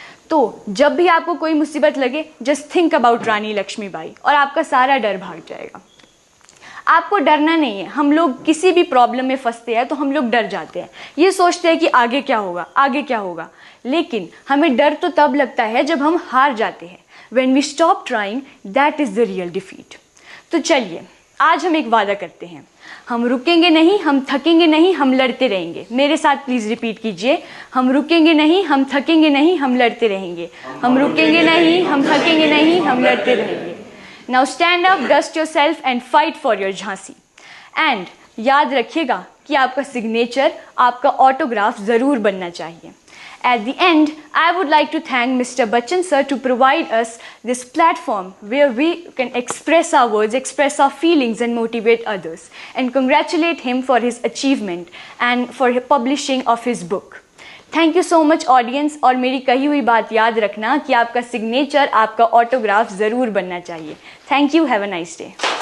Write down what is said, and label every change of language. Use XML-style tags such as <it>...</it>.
<hi>तो जब भी आपको कोई मुसीबत लगे,</hi> <en>just think about</en> <hi>रानी लक्ष्मीबाई और आपका सारा डर भाग जाएगा. आपको डरना नहीं है. हम लोग किसी भी प्रॉब्लम में फंसते हैं तो हम लोग डर जाते हैं. ये सोचते हैं कि आगे क्या होगा. लेकिन हमें डर तो तब लगता है जब हम हार जाते हैं.</hi> <en>When we stop trying, that is the real defeat.</en> <hi>तो चलिए आज हम एक वादा करते हैं. हम रुकेंगे नहीं, हम थकेंगे नहीं, हम लड़ते रहेंगे. मेरे साथ प्लीज रिपीट कीजिए. हम रुकेंगे नहीं, हम थकेंगे नहीं, हम लड़ते रहेंगे. हम रुकेंगे नहीं, हम थकेंगे नहीं, हम लड़ते रहेंगे.</hi> <en>Now stand up, dust yourself and fight for your Jhansi.</en> <hi>And याद रखिएगा कि आपका सिग्नेचर, आपका ऑटोग्राफ जरूर बनना चाहिए.</hi> <en>At the end, I would like to thank Mr. Bachchan sir to provide us this platform where we can express our words, express our feelings and motivate others, and congratulate him for his achievement and for publishing of his book. Thank you so much audience.</en> <hi>और मेरी कही हुई बात याद रखना कि आपका signature, आपका ऑटोग्राफ ज़रूर बनना चाहिए.</hi> <en>Thank you. Have a nice day.</en>